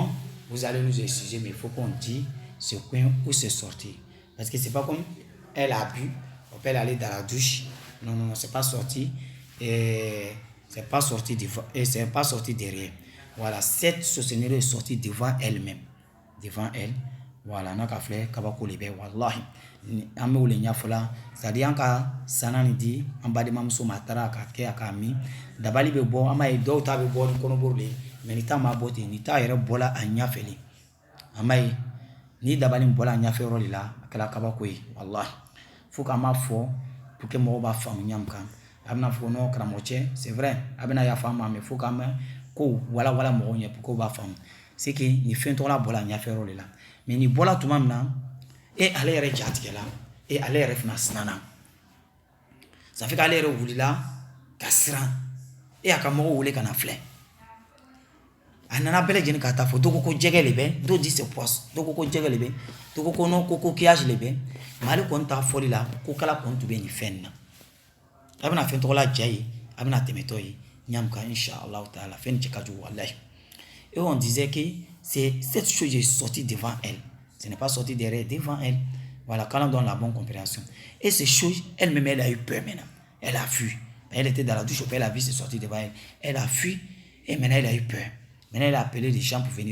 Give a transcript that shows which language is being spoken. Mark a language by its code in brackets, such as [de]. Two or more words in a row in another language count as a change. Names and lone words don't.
[fr] Vous allez nous excuser, mais il faut qu'on dise ce coin où c'est sorti. Parce que c'est pas comme elle a bu, on peut aller dans la douche. Non, c'est pas sorti. Et c'est pas sorti devant, et c'est pas sorti derrière. Voilà, cette sorcellerie est sortie devant elle-même. Devant elle. [bm] voilà n'a ka filɛ kabako le bɛ wallahi an bɛ o le ɲɛfɔ la [fr] c'est à dire [bm] an ka sana ni di an balimamuso ma a taara a ka kɛ a k'a min dabali bɛ bɔ an b'a ye dɔw ta bɛ bɔ ni kɔnɔburu de ye mais ni ta ma bɔ ten ni ta yɛrɛ bɔla a ɲɛfɛ le an b'a ye ni dabali in bɔla a ɲɛfɛ yɔrɔ de la a kɛra kabako ye wallahi faut qu'an b'a fɔ [fr] pour que [bm] mɔgɔw b'a faamu ɲa min kan a bɛna fɔ ko non karamɔgɔ cɛ [fr] c'est vrai [bm] a bɛna yafa an ma mais faut qu'an bɛ ko walawala mɔgɔw ɲɛ [fr] pour que [bm] u b'a faamu [fr] c'est que [bm] ni fɛn tɔgɔla bɔla a ɲɛfɛ yɔrɔ de la mais ni bɔla tuma min na ale yɛrɛ jatigɛla ale yɛrɛ fana sinana ça fait qu'ale yɛrɛ wulila ka siran a ka mɔgɔw wele ka na filɛ a nana bɛɛ lajɛlen ka taa fɔ dɔ ko jɛgɛ le bɛ dɔ di [fr] c'est poisson [bm] dɔ ko jɛgɛ le bɛ dɔ ko non ko coquillage le bɛ mais ale kɔni t'a fɔli la ko kala kɔni tun bɛ nin fɛn na a bɛna fɛn tɔgɔla ja ye a bɛna tɛmɛtɔ ye ɲamu kan inshallah taala fɛn cɛ ka [fr] jugu wallahi et on disait que c'est cette chose est sortie devant elle ce n'est pas sorti derrière devant elle voilà quand on donne la bonne compréhension et ces choses elle-même elle a eu peur maintenant elle a fui elle était dans la douche elle a vu c'est sorti devant elle elle a fui et maintenant elle a eu peur maintenant elle a appelé les gens pour venir